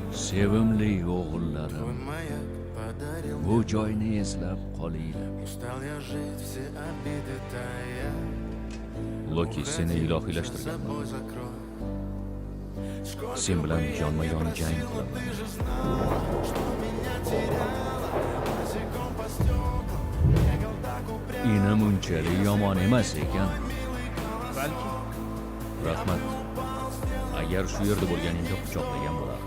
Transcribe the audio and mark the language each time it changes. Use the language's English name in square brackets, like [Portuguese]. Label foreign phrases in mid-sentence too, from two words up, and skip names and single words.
[Uzbek] Sevimli o'g'illarim, [Russian] Маяк подарил [Uzbek] bu joyni eslab qolinglar. [Russian] Устал я жить, все обиды тая. [Uzbek] Loki, seni ilohiylashtirganman. [Russian] Собой закрой. [Uzbek] Sen bilan yonma-yon jang qilaman. Inim unchalik yomon emas ekan. Balki Rahmat. Agar shu yerda bo'lganingda quchoqlagan bo'lardim.